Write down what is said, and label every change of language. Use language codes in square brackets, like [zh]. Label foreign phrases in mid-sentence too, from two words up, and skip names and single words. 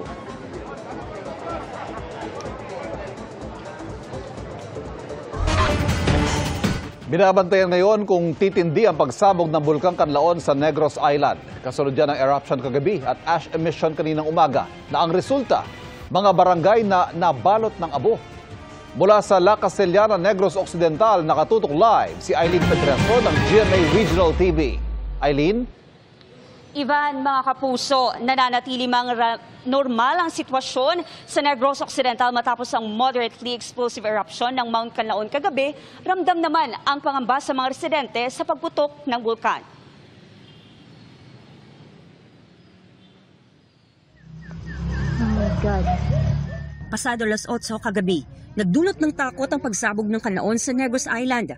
[tl] Binabantayan ngayon kung titindi ang pagsabog ng Bulkang Kanlaon sa Negros Island. Kasunod yan ng eruption kagabi at [en] ash emission [tl] kaninang umaga na ang resulta, mga barangay na nabalot ng abo. Mula sa La Castellana, Negros Occidental, nakatutok live si Eileen Pedreso ng GMA Regional TV. Eileen? Ivan, mga kapuso, nananatili normal ang sitwasyon sa Negros Occidental matapos ang [en] moderately explosive eruption [tl] ng Mount Kanlaon kagabi. Ramdam naman ang pangamba sa mga residente sa pagputok ng bulkan. [en] Oh my God. [tl] Pasado alas 8 kagabi, nagdulot ng takot ang pagsabog ng Kanlaon sa Negros Island.